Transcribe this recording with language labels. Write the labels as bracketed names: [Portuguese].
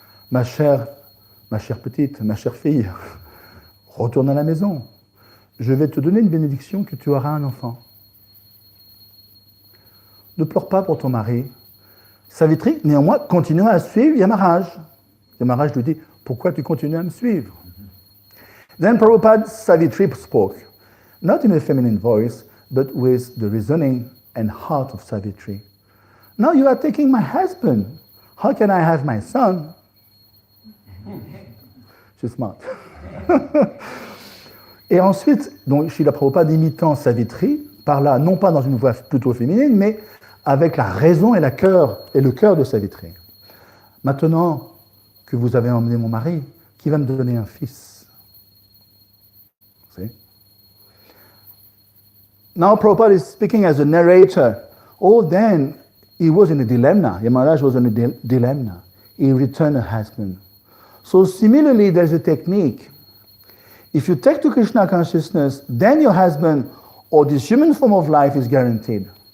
[French] Ma chère petite, ma chère fille, retourne à la maison. Je vais te donner une bénédiction que tu auras un enfant. Ne pleure pas pour ton mari. Savitri, néanmoins, continue à suivre Yamaraj. Yamaraj lui dit, pourquoi tu continues à me suivre? [English] Then Prabhupada Savitri spoke, not in a feminine voice, but with the reasoning and heart of Savitri. Now you are taking my husband. How can I have my son? She's smart. [French] Et ensuite, donc, Srila Prabhupada imitant Savitri, parla non pas dans une voix plutôt féminine, mais avec la raison et le cœur de Savitri. Maintenant que vous avez emmené mon mari, qui va me donner un fils? [English] See? Now Prabhupada is speaking as a narrator. Oh, then he was in a dilemma. Yamaraj was in a dilemma. He returned a husband. So similarly, there's a technique. If you take to Krishna consciousness, then your husband or this human form of life is guaranteed.